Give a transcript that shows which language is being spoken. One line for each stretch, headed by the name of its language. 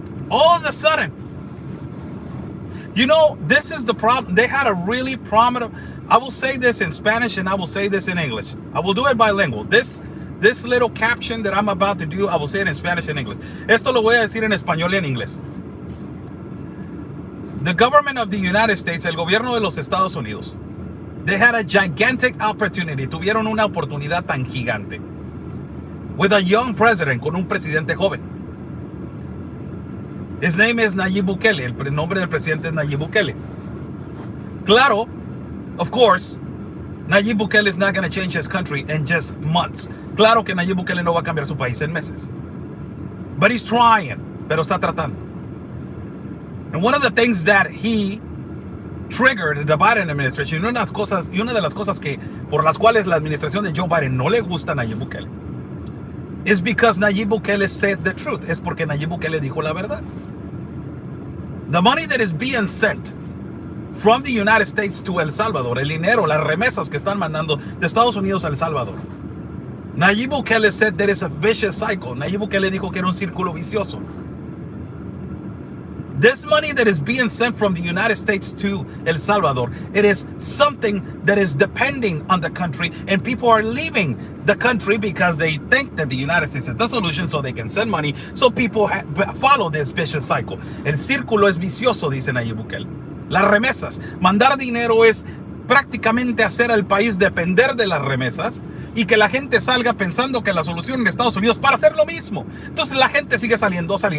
English: All of a sudden, you know, this is the problem. They had a really prominent, I will say this in Spanish and I will say this in English. I will do it bilingual. This little caption that I'm about to do, I will say it in Spanish and English.
Spanish: Esto lo voy a decir en español y en inglés.
English: The government of the United States,
Spanish: el gobierno de los Estados Unidos,
English: they had a gigantic opportunity,
Spanish: tuvieron una oportunidad tan gigante,
English: with a young president,
Spanish: con un presidente joven.
English: His name is Nayib Bukele.
Spanish: El nombre del presidente es Nayib Bukele.
English: Claro, of course, Nayib Bukele is not going to change his country in just months.
Spanish: Claro que Nayib Bukele no va a cambiar su país en meses.
English: But he's trying,
Spanish: pero está tratando.
English: And one of the things that he triggered the Biden administration,
Spanish: y una de las cosas que por las cuales la administración de Joe Biden no le gusta a Nayib Bukele,
English: is because Nayib Bukele said the truth.
Spanish: Es porque Nayib Bukele dijo la verdad.
English: The money that is being sent from the United States to El Salvador,
Spanish: el dinero, las remesas que están mandando de Estados Unidos a El Salvador,
English: Nayib Bukele said there is a vicious cycle.
Spanish: Nayib Bukele dijo que era un círculo vicioso.
English: This money that is being sent from the United States to El Salvador, it is something that is depending on the country, and people are leaving the country because they think that the United States is the solution, so they can send money, so people follow this vicious cycle.
Spanish: El círculo es vicioso, dice Nayib Bukele. Las remesas, mandar dinero es prácticamente hacer al país depender de las remesas y que la gente salga pensando que la solución en Estados Unidos para hacer lo mismo. Entonces la gente sigue saliendo.